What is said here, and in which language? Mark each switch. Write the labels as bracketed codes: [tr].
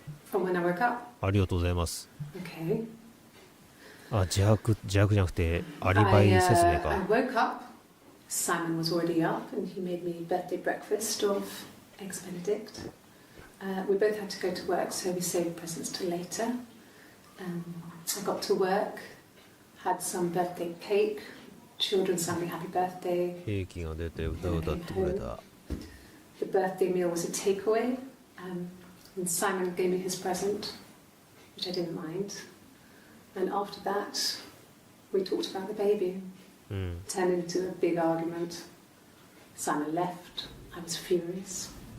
[en] From when I woke up. [ja] ありがとうございます。 [en] Okay. [ja] あ、自白じゃなくてアリバイ説明か。 [en] I woke up. Simon was already up, and he made me birthday breakfast of eggs Benedict. We both had to go to work, so we saved presents till later. I got to work, had some birthday cake, children sang me happy birthday. [ja] ケーキが出て歌を歌ってくれた。 [en] The birthday meal was a takeaway, and Simon gave me his present, which I didn't mind. And after that, we talked about the baby. [ja] うん。 [en] Turned into a big argument. Simon left. I was furious.